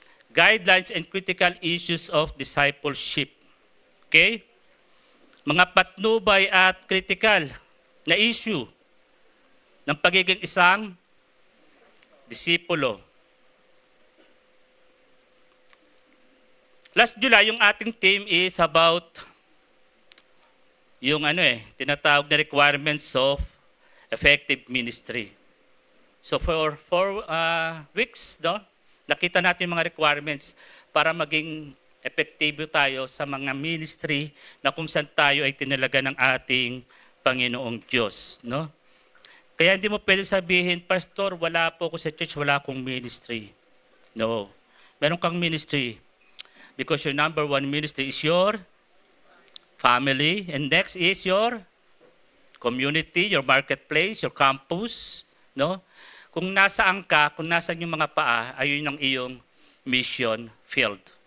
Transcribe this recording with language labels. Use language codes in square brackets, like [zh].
[en] Guidelines and critical issues of discipleship. Okay? [tl] Mga patnubay at critical na issue ng pagiging isang disipulo. [en] Last July, [tl] yung ating [en] theme is about [tl] yung tinatawag na [en] requirements of effective ministry. [tl] So for 4 weeks, nakita natin yung mga requirements para maging epektibo tayo sa mga ministry na kung saan tayo ay tinalaga ng ating Panginoong Diyos. No? Kaya hindi mo pwede sabihin, Pastor, wala po ako sa church, wala akong ministry. No. Meron kang [en] ministry because your number one ministry is your family, and next is your community, your marketplace, your campus, no? [tl] Kung nasaan ka, kung nasaan yung mga paa, ayun ang iyong mission field.